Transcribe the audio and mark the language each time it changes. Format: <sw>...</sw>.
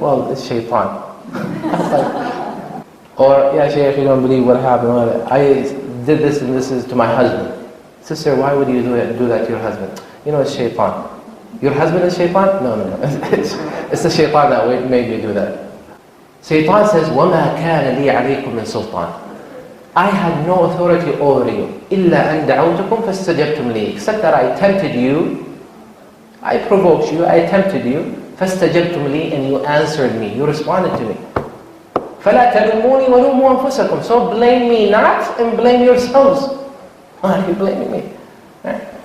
<en>Well, it's Shaitan. Or, yeah, Shaykh, you don't believe what happened. I did this and this is to my husband. Sister, why would you do that to your husband? You know, it's Shaitan. Your husband is Shaitan? No. It's the Shaitan that made me do that. Shaitan says,</en> <ar>وَمَا كَانَ لِي عَلَيْكُمْ مِنْ سُلْطَانٍ.</ar> <en>I had no authority over you.</en> <ar>إِلَّا أَنْ دَعَوْتُكُمْ فَاسْتَجَبْتُمْ لِي.</ar> <en>Except that I tempted you, I provoked you, I tempted you,</en> <ar>فَاسْتَجَبْتُمْ لِي,</ar> <en>and you answered me, you responded to me.</en> <ar>فَلَا تَلُمُونِي وَلُومُوا أَنفُسَكُمْ.</ar> <en>So blame me not and blame yourselves. Why are you blaming me? Right?</en>